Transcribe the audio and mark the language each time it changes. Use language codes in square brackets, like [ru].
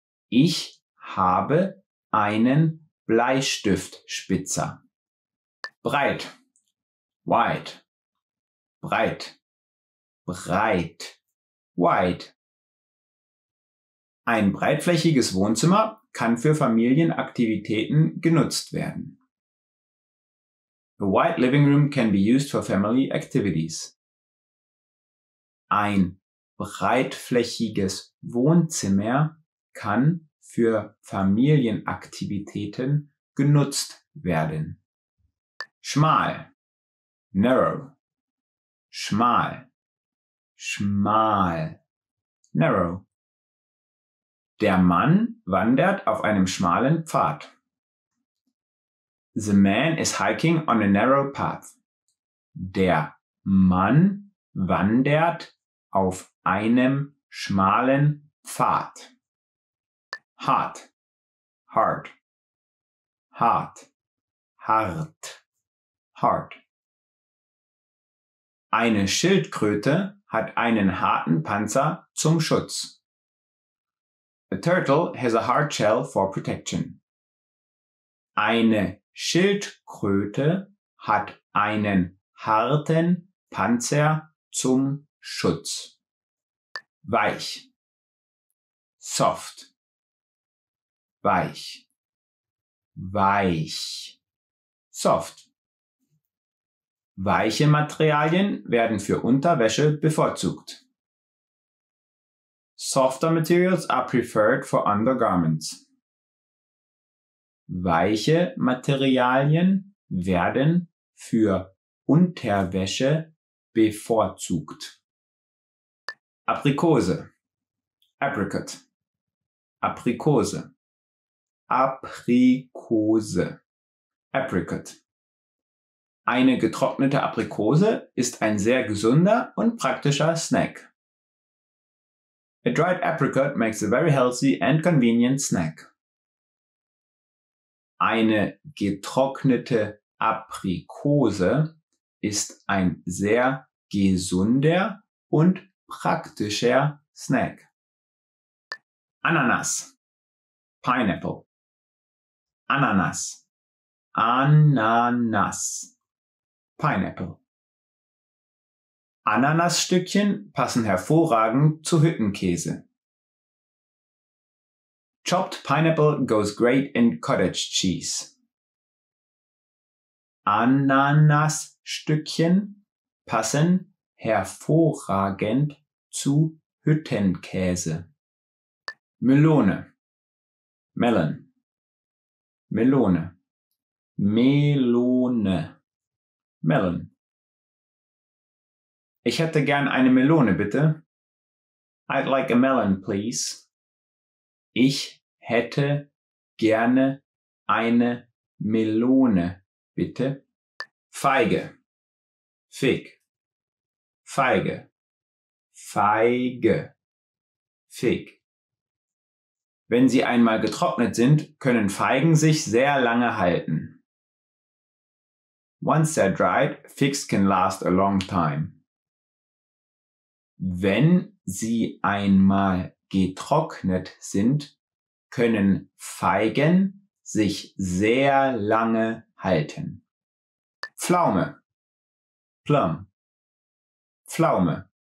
[de] Ich habe einen Bleistiftspitzer. Breit. Wide. Breit. Breit. Wide. Ein breitflächiges Wohnzimmer kann für Familienaktivitäten genutzt werden. [en] A wide living room can be used for family activities. [de] Ein breitflächiges Wohnzimmer kann für Familienaktivitäten genutzt werden. Schmal. Narrow. Schmal. Schmal. Narrow. Der Mann wandert auf einem schmalen Pfad. [en] The man is hiking on a narrow path. [de] Der Mann wandert auf einem schmalen Pfad. Hart. Hard. Hart. Hart. Hard. Eine Schildkröte hat einen harten Panzer zum Schutz. [en] A turtle has a hard shell for protection. [de] Eine Schildkröte hat einen harten Panzer zum Schutz. Weich. Soft. Weich. Weich. Soft. Weiche Materialien werden für Unterwäsche bevorzugt. [en] Softer materials are preferred for undergarments. [de] Weiche Materialien werden für Unterwäsche bevorzugt. Aprikose. Apricot. Aprikose. Aprikose. Apricot. Eine getrocknete Aprikose ist ein sehr gesunder und praktischer Snack. [en] A dried apricot makes a very healthy and convenient snack. [de] Eine getrocknete Aprikose ist ein sehr gesunder und praktischer Snack. Ananas. Pineapple. Ananas. Ananas. Pineapple. Ananasstückchen passen hervorragend zu Hüttenkäse. [en] Chopped pineapple goes great in cottage cheese. [de] Ananasstückchen passen hervorragend zu Hüttenkäse. Melone. Melon. Melone. Melone. Melon. Ich hätte gern eine Melone, bitte. [en] I'd like a melon, please. [de] Ich hätte gerne eine Melone, bitte. Feige. Fig. Feige. Feige. Fig. Wenn sie einmal getrocknet sind, können Feigen sich sehr lange halten. [en] Once they're dried, figs can last a long time. [de] Wenn sie einmal getrocknet sind, können Feigen sich sehr lange halten. Pflaume. Plum. Pflaume.